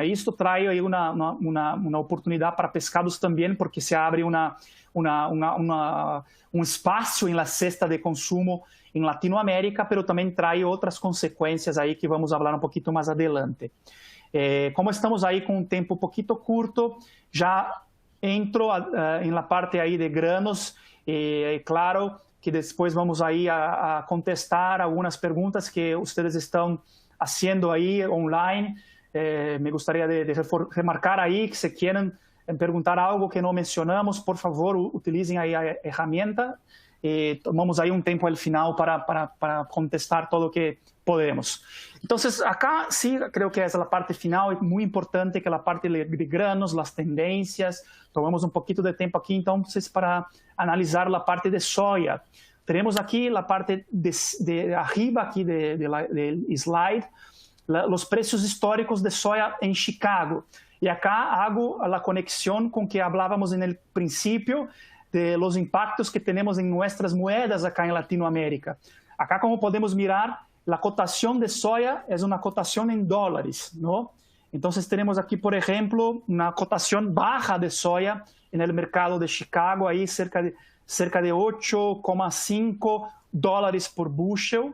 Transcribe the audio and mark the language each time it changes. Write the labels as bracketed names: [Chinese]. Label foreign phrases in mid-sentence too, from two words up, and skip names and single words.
[Portuguese] Isto traz aí uma oportunidade para pescados também, porque se abre um espaço na cesta de consumo em Latinoamérica, mas também traz outras consequências aí que vamos falar um pouquinho mais adelante. Como estamos aí com um tempo um pouquinho curto, já entro na parte aí de granos. Claro que depois vamos aí a contestar algumas perguntas que vocês estão [Spanish] haciendo ahí [Portuguese] online. [Spanish] Me gustaría de remarcar ahí que si quieren [Portuguese] perguntar algo que não mencionamos, por favor, utilizem aí a ferramenta e tomamos aí um tempo ao final para contestar todo o que podemos. Então, [Spanish] acá sí creo que [Portuguese] essa parte final é muito importante, que é a parte de granos, as tendências. Tomamos um pouquinho de tempo aqui, então, para analisar a parte de soja. Temos aqui a parte [Spanish] de arriba [Portuguese] aqui del slide, os preços históricos de soja em Chicago. [Spanish] E acá hago a conexión con que hablábamos en el principio de los impactos que tenemos en nuestras moedas acá en Latinoamérica. Acá, como podemos mirar, la cotación de soya es una cotación en dólares, ¿no? Entonces tenemos aquí, por ejemplo, una cotación baja de soya en el mercado de Chicago, ahí cerca de 8,5 dólares por bushel.